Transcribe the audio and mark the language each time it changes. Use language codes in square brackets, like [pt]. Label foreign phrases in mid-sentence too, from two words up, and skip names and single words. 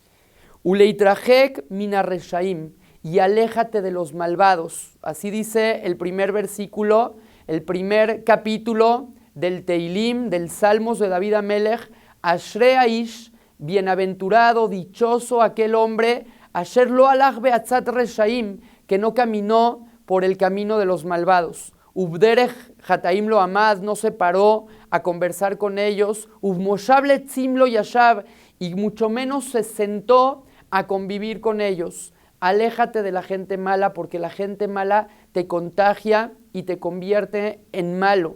[he] והתרחק מן רשעים, [es] y aléjate de los malvados. Así dice el primer versículo, el primer capítulo del Teilim, del Salmos de [he] דוד המלך, אשרי האיש, [es] bienaventurado, dichoso aquel hombre, [he] אשר לא הלך בעצת רשעים, [es] que no caminó por el camino de los malvados. [he] ובדרך חטאים לא עמד, [es] no se paró a conversar con ellos. [he] ובמושב לצים לא ישב, [es] y mucho menos se sentó a convivir con ellos. Aléjate de la gente mala, porque la gente mala te contagia y te convierte en malo.